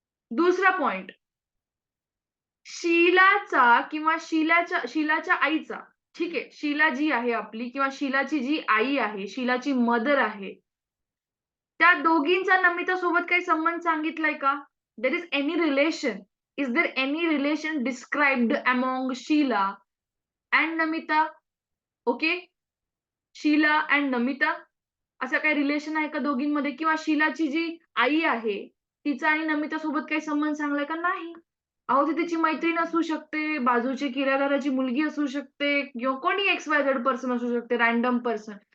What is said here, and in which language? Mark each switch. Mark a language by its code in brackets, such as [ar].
[mr] दुसरा पॉइंट. शीलाचा किंवा शीलाच्या आईचा ठीक आहे. शीला जी आहे आपली किंवा शीलाची जी आई आहे, शीलाची मदर आहे, त्या दोघींचा नमिता सोबत काही संबंध सांगितलाय का? [en] There is any relation. Is there any relation described among Sheela and Namita? Okay. [mr] Sheila end Namita असं काही रिलेशन आहे का दोघींमध्ये? किंवा शीलाची जी आई आहे, तिचा आणि नमितासोबत काही संबंध सांगलाय का? नाही. अहो, ती तिची मैत्रीण असू शकते, बाजूची किरायदाराची मुलगी असू शकते किंवा कोणी XYZ पर्सन असू शकते, रँडम पर्सन.